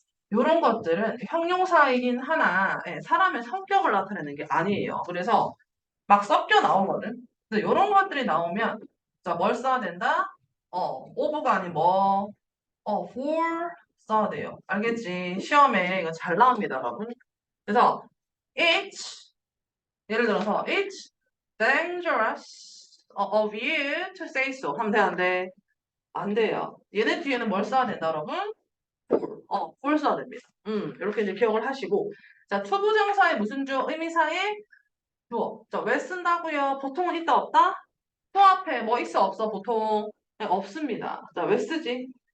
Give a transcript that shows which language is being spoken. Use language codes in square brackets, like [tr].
[ko] 이런 것들은 형용사이긴 하나 사람의 성격을 나타내는 게 아니에요. 그래서 막 섞여 나오거든. 그래서 이런 것들이 나오면 자, 뭘 써야 된다? 오브가 아닌 뭐, for 써야 돼요. 알겠지? 시험에 이거 잘 나옵니다, 여러분. 그래서 [en] it's [ko] 예를 들어서 [en] it's dangerous of you to say so [ko] 하면 돼, 안 돼? 안 돼요. 얘네 뒤에는 뭘 써야 된다, 여러분? for 써야 됩니다. 이렇게 이제 기억을 하시고 자, 투부정사의 무슨 주? 의미상의 주어. 자, 왜 쓴다고요? 보통은 있다 없다? 또 앞에 뭐 있어 없어? 보통 네, 없습니다. 자, 왜 쓰지?